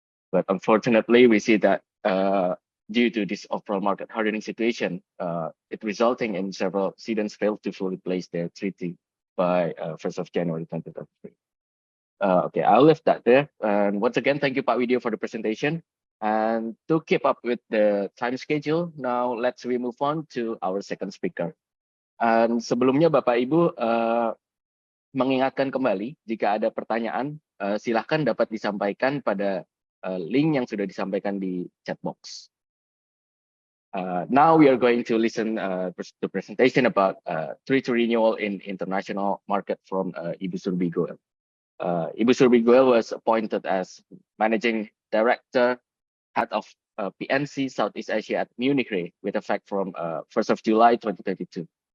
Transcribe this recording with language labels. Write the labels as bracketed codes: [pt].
[en] But unfortunately, we see that due to this overall market hardening situation, it resulting in several cedents failed to fully place their treaty by 1st of January 2023. Okay, I'll leave that there. And once again, thank you, Pak Widyo, for the presentation. And to keep up with the time schedule, now let's move on to our second speaker. [id] And sebelumnya Bapak Ibu mengingatkan kembali jika ada pertanyaan, silahkan dapat disampaikan pada link yang sudah disampaikan di chat box. [en] Now we are going to listen to presentation about treaty renewal in international market from Ibu Surbhi Goel. Ibu Surbhi Goel was appointed as Managing Director, Head of PNC Southeast Asia at Munich Re with effect from 1st of July 2022.